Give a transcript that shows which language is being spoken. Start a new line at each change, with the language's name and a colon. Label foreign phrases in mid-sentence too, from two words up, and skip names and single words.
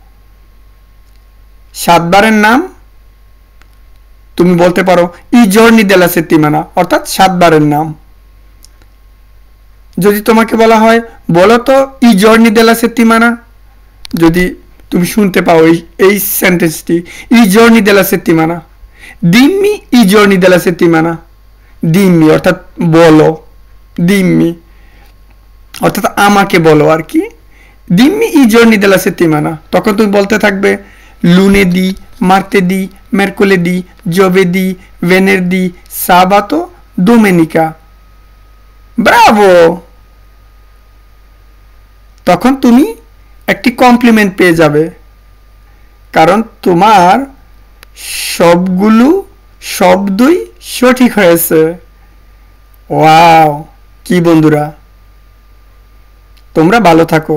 Bangla: 7 বারের নাম তুমি বলতে পারো
Italian: i giorni della settimana
Bangla: অর্থাৎ 7 বারের নাম। যদি তোমাকে বলা হয় বলো তো
Italian: i giorni della settimana,
Bangla: যদি তুমি শুনতে পাও এই সেন্টেন্সটি
Italian: i giorni della settimana, dimmi i giorni della settimana, dimmi
Bangla: অর্থাৎ বলো,
Italian: dimmi
Bangla: অর্থাৎ আমাকে বলো আর কি,
Italian: dimmi i giorni della settimana,
Bangla: তখন তুমি বলতে থাকবে
Italian: lunedì, martedì, mercoledì, giovedì, venerdì, sabato, domenica.
Bangla: ব্রাভো! তখন তুমি একটি কমপ্লিমেন্ট পেয়ে যাবে, কারণ তোমার সবগুলো শব্দই সঠিক হয়েছে। ওয়াও! কি বন্ধুরা, তোমরা ভালো থাকো।